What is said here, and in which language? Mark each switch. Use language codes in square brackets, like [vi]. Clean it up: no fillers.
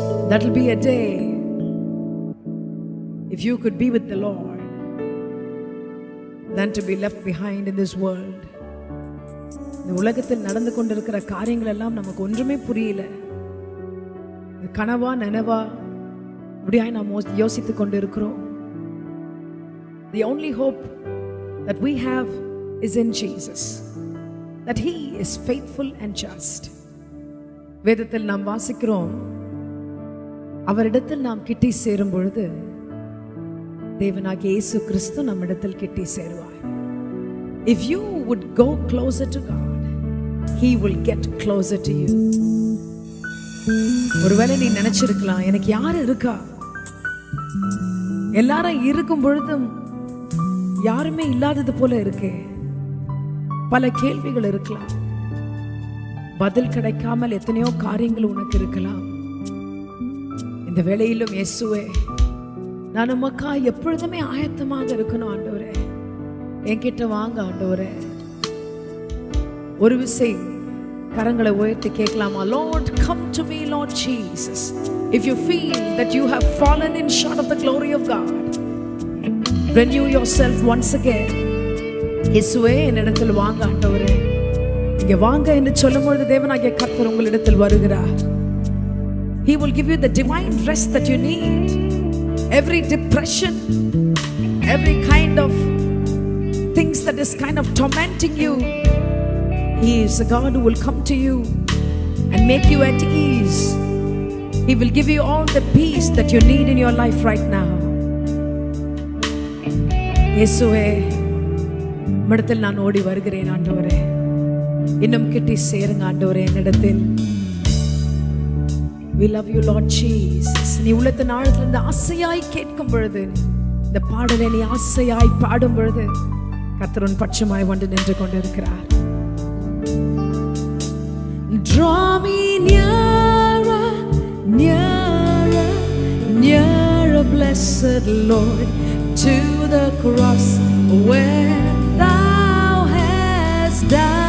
[en] That will be a day if you could be with the Lord than to be left behind in this world. [ta] இந்த உலகத்தில் நடந்து கொண்டிருக்கிற காரியங்கள் எல்லாம் நமக்கு ஒன்றுமே புரியல. இது கனவா நனவா இப்படியாய் நாம் யோசித்துக் கொண்டிருக்கிறோம். [en] The only hope that we have is in Jesus, that He is faithful and just. [ta] வேதத்தில் நாம் வாசிக்கிறோம், அவரிடத்தில் நாம் கிட்டி சேரும் பொழுது தேவனாகிய இயேசு கிறிஸ்து நம்மிடத்தில் கிட்டி சேருவார். [en] If you would go closer to God, He will get closer to you. [ta] ஒருவேளை நீ நினைச்சிருக்கலாம், எனக்கு யார் இருக்கா? எல்லாரும் இருக்கும் பொழுதும் யாருமே இல்லாதது போல இருக்கே. பல கேள்விகள் இருக்கலாம், பதில் கிடைக்காமல் எத்தனையோ காரியங்கள் உனக்கு இருக்கலாம். இந்த வேளையிலும் இயேசுவே, நான் உமக்கா எப்பொழுதுமே ஆயத்தமாக இருக்கணும் ஆண்டவரே, என்கிட்ட வாங்க ஆண்டவரே. ஒரு விசை கரங்களை உயர்த்தி கேட்கலாமா? [en] Lord, come to me, Lord Jesus. If you feel that you have fallen in short of the glory of God, renew yourself once again. [ta] இயேசுவே, என்னிடத்தில் வாங்க ஆண்டவரே. இங்க வாங்க என்று சொல்லும்போது தேவனாகிய கர்த்தர் உங்களிடத்தில் வருகிறார். [en] He will give you the divine rest that you need. Every depression, every kind of things that is kind of tormenting you, He is a God who will come to you and make you at ease. He will give you all the peace that you need in your life right now. [ta] இயேசுவே, உம்மிடத்தில் நான் ஓடி வருகிறேன் ஆண்டவரே. இன்னும் கிட்டி சேருங்க ஆண்டவரே என்னிடத்தில். [en] We love you, Lord Jesus. [ta] நீ உள்ளத்தின் ஆழத்திலிருந்து ஆசையாய் கேட்கும் பொழுது, இந்த பாடலை நீ ஆசையாய் பாடும் பொழுது கர்த்தர் உன் பட்சமாய் வந்து நின்று கொண்டிருக்கிறார். [en] Draw me nearer, nearer, nearer, blessed blessed Lord, to the cross where thou hast died.